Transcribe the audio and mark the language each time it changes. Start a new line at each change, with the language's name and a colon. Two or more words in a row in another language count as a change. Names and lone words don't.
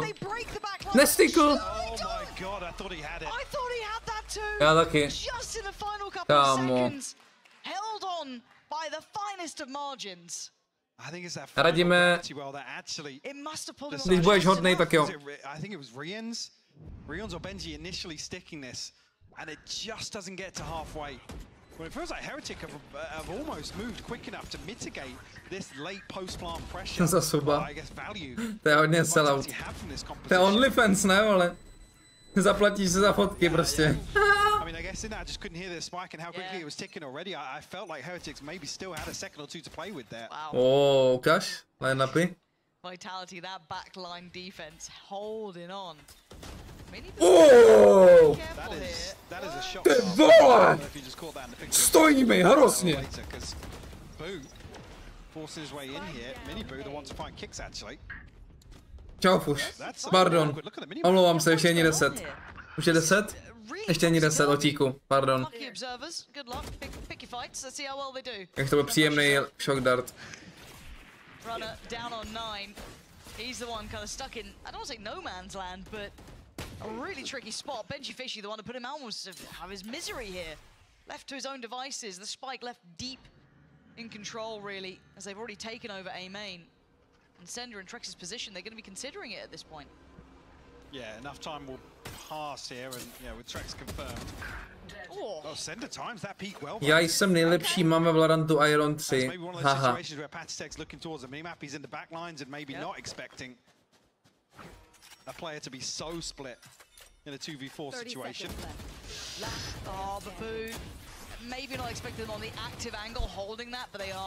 Czech: Nestickl! Já taky. Kámo. Radíme, když budeš hodnej, tak jo.
English: Rion's or Benji initially sticking this, and it just doesn't get to halfway. Well, it feels like Heretic have almost moved quick enough to mitigate this late post-plant pressure. I guess value.
Czech: To je hodně sellout. To je OnlyFans, ne, ale zaplatíš se za fotky prostě.
English: I mean, I guess in that I just couldn't hear the spike and how quickly it was ticking already. I felt like Heretics maybe still had a second or two to play with there.
Czech: Wow. Ukaž, line-upy.
English: Vitality, that backline defense holding on. That is a shot.
Czech: Ty vole! Stojí mi hrozně.
English: Forcing his way in here. Mini Boo, the one to find kicks actually.
Czech: Čau Fuš. Pardon. Omlouvám se, ještě ani 10. Už je 10? Ještě ani 10, otíku. Pardon. Jak to byl příjemný
English: shock dart. Runner down on 9. He's the one kind of stuck in, I don't want to say no man's land, but a really tricky spot. Benjyfishy, the one to put him almost out of his misery here. Left to his own devices. The spike left deep in control, really, as they've already taken over A main. And Sender and Trex's position, they're going to be considering it at this point. Yeah, enough time will pass here, and yeah, with Trex confirmed. Oh, Sender times that peak well.
Czech: Já jsem nejlepší, máme Valorantu Iron 3. Haha.
English: Looking towards the minimap, he's in the back lines and maybe not expecting a player to be so split in a 2v4 situation. Oh, but Boo, maybe not expecting them on the active angle holding that, but they are.